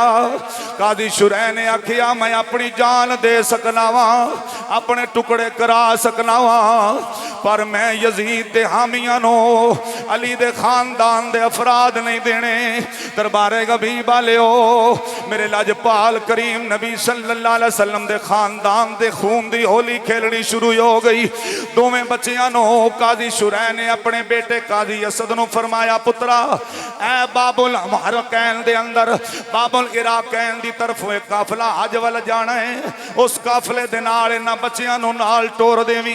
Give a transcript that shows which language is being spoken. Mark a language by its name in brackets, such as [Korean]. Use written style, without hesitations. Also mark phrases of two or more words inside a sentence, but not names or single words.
[Punjabi] قاضی شریح نے آکھیا میں اپنی جان دے سکنا واں، اپنے ٹکڑے کرا سکنا واں، پر میں یزید دے حامیاں نوں علی دے خاندان دے افراد نہیں دینے. دربارِ غریب والیو میرے لجپال کریم نبی [Arabic] صلی اللہ علیہ وسلم [Punjabi] دے خاندان دے خون دی ہولی کھیلنی شروع ہو گئی. دوویں بچیاں نوں قاضی شریح نے اپنے بیٹے قاضی اسد نوں فرمایا پترا اے باب المحرقین دے اندر باب العراقین دی طرف اک قافلہ حج ول جانا اے، اس قافلے دے نال انہاں بچیاں نوں نال ٹور دیویں.